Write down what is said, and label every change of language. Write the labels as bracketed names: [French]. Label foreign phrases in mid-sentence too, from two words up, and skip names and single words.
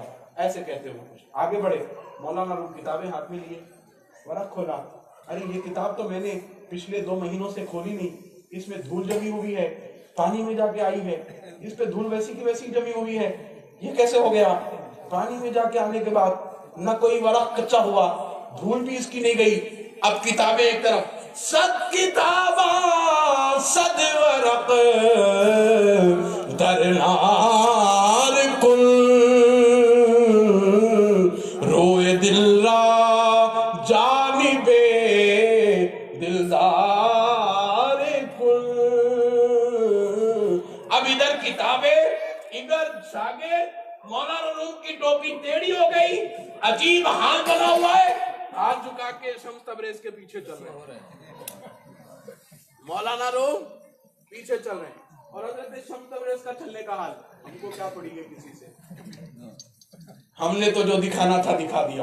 [Urdu] ایسے کہتے ہوئے کچھ آگے بڑھے. مولانا روم کتابیں ہاتھ میں لیے, ورق کھولا, ارے یہ کتاب تو میں نے پچھلے 2 مہینوں سے کھولی نہیں, اس میں دھول جمی ہوئی ہے, پانی میں جا کے آئی ہے, اس پہ دھول ویسی کی ویسی جمی ہوئی ہے, یہ کیسے ہو گیا؟ پانی میں جا کے آنے کے بعد نہ کوئی ورق کچا ہوا, دھول بھی اس کی نہیں گئی. اب کتابیں ایک طرف, [Persian] صد کتاباں صد ورق درنار کن, روئے دل را جانب دلدار کن. [Urdu] اب ادھر کتابیں ادھر شاگرد. مولانا روم کی ٹوپی ٹیڑھی ہو گئی, عجیب حال بنا ہوا ہے, ہاتھ جھکا کے شمس تبریز کے پیچھے چل رہے ہیں. مولانا روم پیچھے چل رہے ہیں, اور حضرت شمس تبریز کا چلنے کا حال, ہم کو کیا پڑی ہے کسی سے, ہم نے تو جو دکھانا تھا دکھا دیا.